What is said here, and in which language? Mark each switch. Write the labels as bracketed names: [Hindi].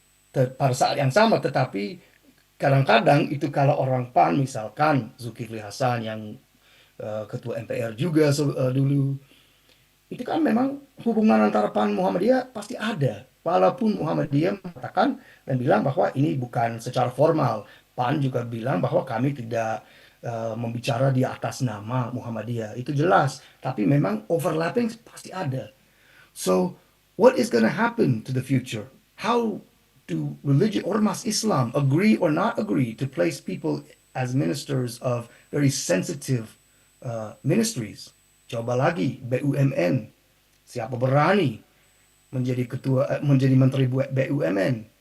[Indonesian] Pada saat yang sama, tetapi kadang-kadang itu kalau orang PAN misalkan Zulkifli Hasan yang ketua MPR juga dulu, itu kan memang hubungan antara PAN Muhammadiyah pasti ada. Walaupun Muhammadiyah mengatakan dan bilang bahwa ini bukan secara formal. PAN juga bilang bahwa kami tidak membicara di atas nama Muhammadiyah. Itu jelas. Tapi memang overlapping pasti ada. [English] So, what is going to happen to the future? How do religion, ormas Islam, agree or not agree to place people as ministers of very sensitive ministries? [Indonesian] Coba lagi, BUMN. Siapa berani menjadi menteri BUMN?